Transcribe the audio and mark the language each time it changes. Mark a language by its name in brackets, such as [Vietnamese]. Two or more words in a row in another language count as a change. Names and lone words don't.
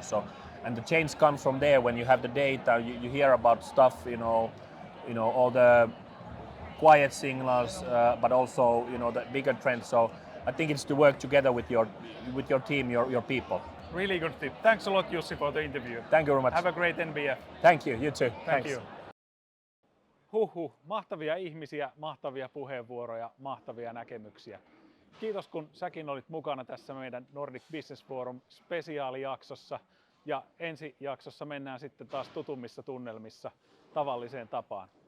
[English] So, and the change comes from there when you have the data, you hear about stuff, all the quiet signals, but also the bigger trends. So I think it's to work together with your team, your people. Really good tip. Thanks a lot, Jussi, for the interview. Thank you very much. Have a great NBF. Thank you. You too. Thank you. [Finnish] Mahtavia ihmisiä, mahtavia puheenvuoroja, mahtavia näkemyksiä. Kiitos, kun säkin olit mukana tässä meidän Nordic Business Forum spesiaalijaksossa. Ja ensi jaksossa mennään sitten taas tutummissa tunnelmissa tavalliseen tapaan.